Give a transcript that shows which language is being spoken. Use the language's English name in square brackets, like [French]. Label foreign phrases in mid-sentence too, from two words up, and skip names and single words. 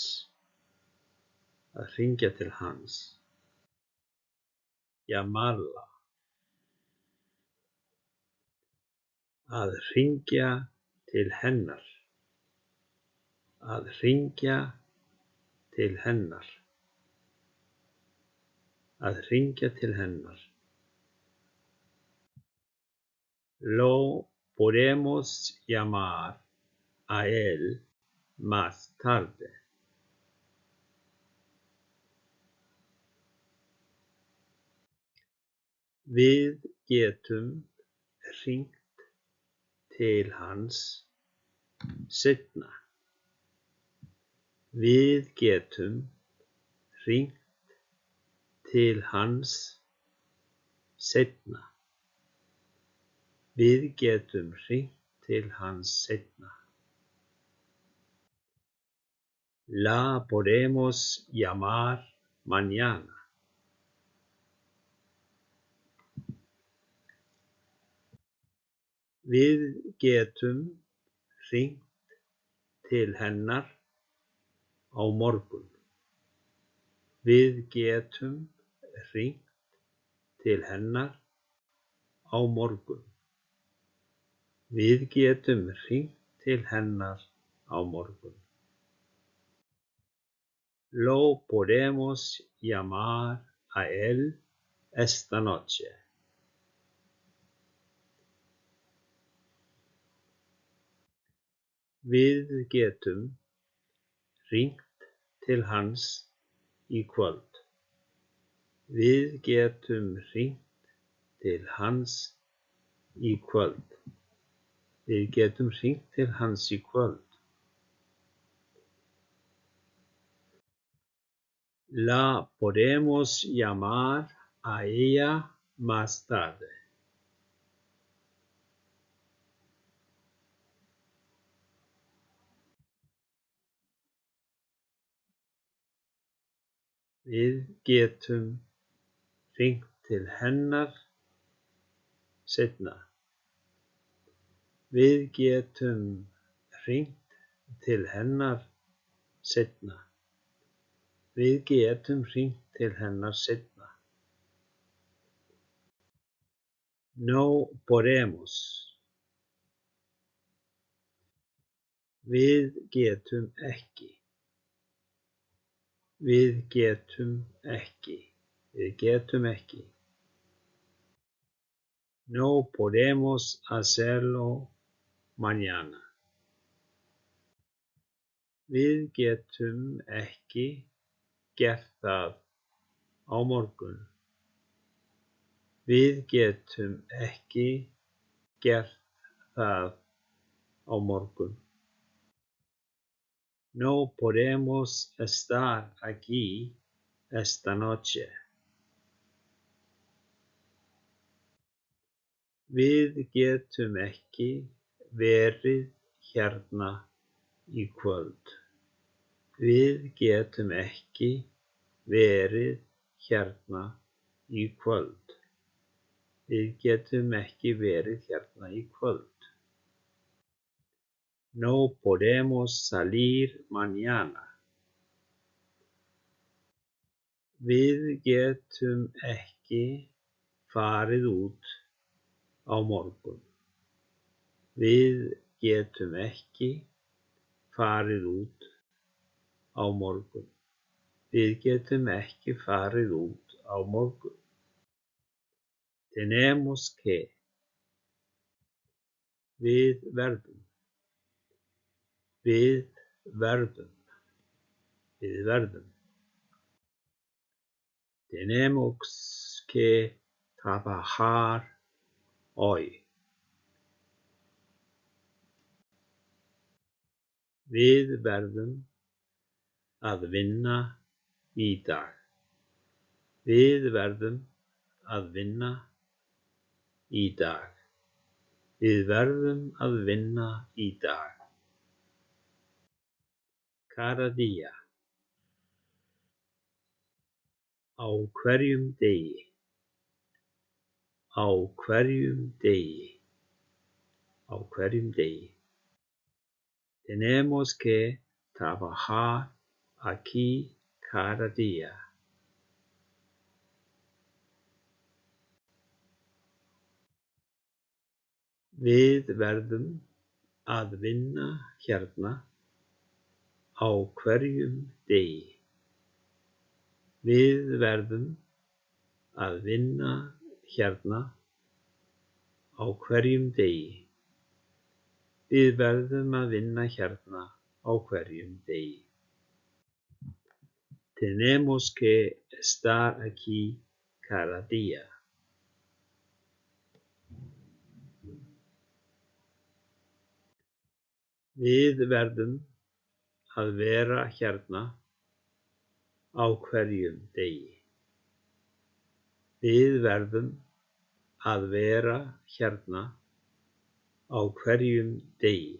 [Icelandic] Að hringja til hans. Llamarla. Að hringja til hennar. Að hringja til hennar. Að hringja til hennar. [Spanish] Lo podemos llamar a él más tarde. [Icelandic] Við getum hringt til hans seinna. Við getum hringt til hans seinna. Við getum hringt til hans seinna. [Spanish] La podemos llamar mañana. [Icelandic] Við getum hringt til hennar á morgun. Við getum hringt til hennar á morgun. Við getum hringt til hennar á morgun. [Spanish] Lo podemos llamar a él esta noche. [Icelandic] Við getum hringt til hans í kvöld. Við getum hringt til hans í kvöld. Við getum hringt til hans í kvöld. [Spanish] La podemos llamar a ella más tarde. [Icelandic] Við getum hringt til hennar seinna. Við getum hringt til hennar seinna. Við getum hringt til hennar seinna. [Spanish] No podemos. [Icelandic] Við getum ekki. Við getum ekki. Við getum ekki. [Spanish] No podemos hacerlo mañana. [Icelandic] Við getum ekki gert það á morgun. Við getum ekki gert það á morgun. [Spanish] No podemos estar aquí esta noche. [Icelandic] Við getum ekki verið hérna í kvöld. Við getum ekki verið hérna í kvöld. Við getum ekki verið hérna í kvöld. [Spanish] No podemos salir mañana. [Icelandic] Við getum ekki farið út á morgun. Við getum ekki farið út á morgun. Við getum ekki farið út á morgun. [Spanish] Tenemos que. [Icelandic] Við verðum. Við verðum. Við verðum. [Spanish] Tenemos que trabajar hoy. [Icelandic] Við verðum að vinna í dag. Við verðum að vinna í dag. Við verðum að vinna í dag. [Spanish] Cada día. [Icelandic] Á hverjum degi. Á hverjum degi. Á hverjum degi. [Spanish] Tenemos que trabajar aquí cada día. [Icelandic] Við verðum að vinna hérna á hverjum degi. Við verðum að vinna hérna á hverjum degi. Við verðum að vinna hérna á hverjum degi. [Spanish] Tenemos que estar aquí cada día. [Icelandic] Við verðum að vera hérna á hverjum degi. Við verðum að vera hérna á hverjum degi.